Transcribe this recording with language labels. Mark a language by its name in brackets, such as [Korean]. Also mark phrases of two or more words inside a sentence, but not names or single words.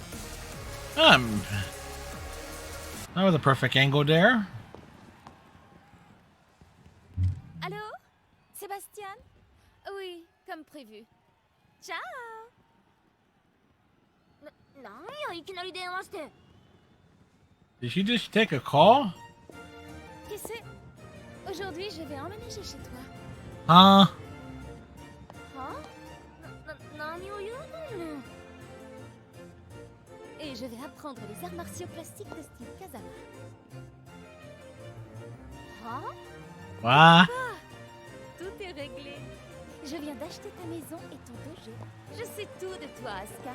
[English] That was a perfect angle there. [French] Allô? Sébastien? Oui, comme prévu. Ciao! [Japanese] なんやいきなり電話して。 [English] Did she just take a call? [French] Tu sais, aujourd'hui je vais emménager chez toi. Huh? [Japanese] は？何を言うのねん。 [French] Et je vais apprendre les arts martiaux classiques de style Kazama. Hein? [English] What? [French] Ah, tout est réglé. Je viens d'acheter ta maison et ton dojo. Je sais tout de toi, Asuka.